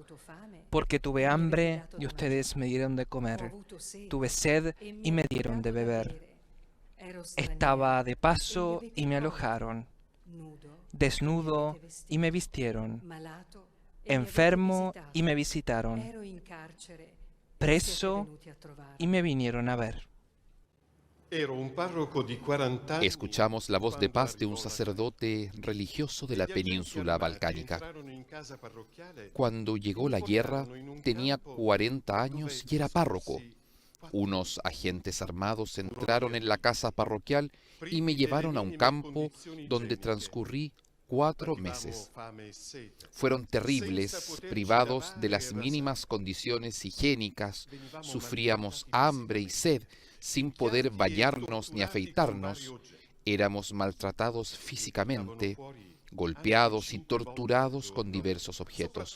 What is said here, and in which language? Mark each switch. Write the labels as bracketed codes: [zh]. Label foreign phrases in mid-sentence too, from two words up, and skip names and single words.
[es] Porque tuve hambre y ustedes me dieron de comer. Tuve sed y me dieron de beber. Estaba de paso y me alojaron. Desnudo y me vistieron. enfermo y me visitaron, [it] ero in carcere e siete preso venuti a trovarmi. [es] y me vinieron a ver. [it] Ero un parroco di 40 anni. [es] Escuchamos la voz de [it] quando [es] paz de un [it] arrivò la [es] sacerdote religioso de [it] I [es] la [it] viaggianti [es] península [it] armati [es] balcánica. [it] entrarono in casa parrocchiale [es] Cuando llegó la guerra, tenía 40 años y era párroco. Unos agentes armados entraron en la casa parroquial y me llevaron a un campo donde transcurrí 4 meses. Fueron terribles, privados de las mínimas condiciones higiénicas, sufríamos hambre y sed, sin poder bañarnos ni afeitarnos, éramos maltratados físicamente, golpeados y torturados con diversos objetos.